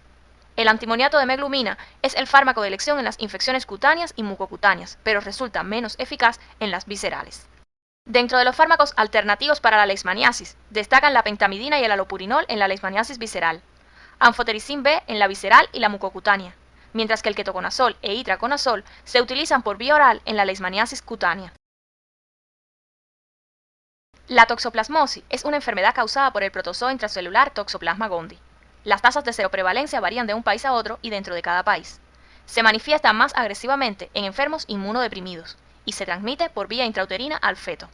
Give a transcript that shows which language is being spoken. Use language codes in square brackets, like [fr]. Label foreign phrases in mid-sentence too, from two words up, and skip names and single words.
[es] El antimoniato de meglumina es el fármaco de elección en las infecciones cutáneas y mucocutáneas, pero resulta menos eficaz en las viscerales. Dentro de los fármacos alternativos para la leishmaniasis, destacan la pentamidina y el alopurinol en la leishmaniasis visceral, anfotericin B en la visceral y la mucocutánea, mientras que el ketoconazol e itraconazol se utilizan por vía oral en la leishmaniasis cutánea. La toxoplasmosis es una enfermedad causada por el protozoo intracelular Toxoplasma gondii. Las tasas de seroprevalencia varían de un país a otro y dentro de cada país. Se manifiesta más agresivamente en enfermos inmunodeprimidos y se transmite por vía intrauterina al feto.